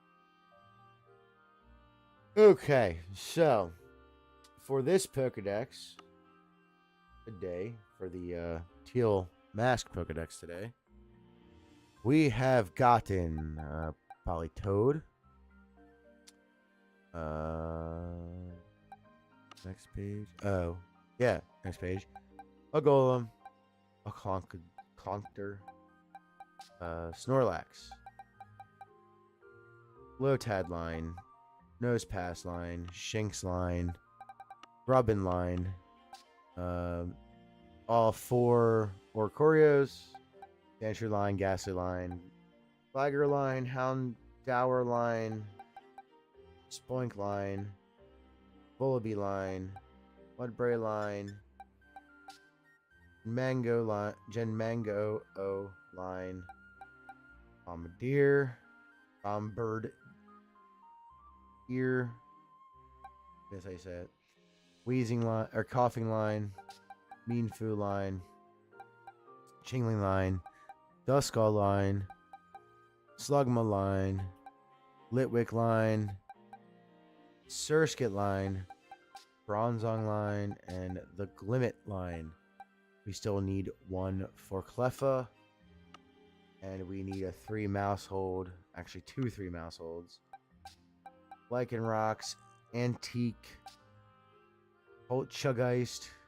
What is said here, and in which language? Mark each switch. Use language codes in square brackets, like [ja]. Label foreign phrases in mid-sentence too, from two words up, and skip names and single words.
[en] Okay, so for this Pokédex today, for the Teal Mask Pokédex today, we have gotten Politoed. Next page. Oh, yeah, next page. A Golem, a Clonkter, Snorlax, Lotad line, Nosepass line, Shinx line, Grubbin line, all four Orcorios, Dancer line, Ghastly line, Flagger line, Houndour line, Spoink line, Bullaby line, Mudbray line, Mango line, Mango O line, Bombardier, Bombird Ear That's how you say it. Wheezing line or coughing line, mean foo line, chingling line, duskull line, slugma line, litwick line, surskit line, bronzong line, and the glimmet line. We still need one for Cleffa, and we need a 3 mouse hold, actually 2 3 mouse holds. Lichen Rocks, Antique, Poltergeist.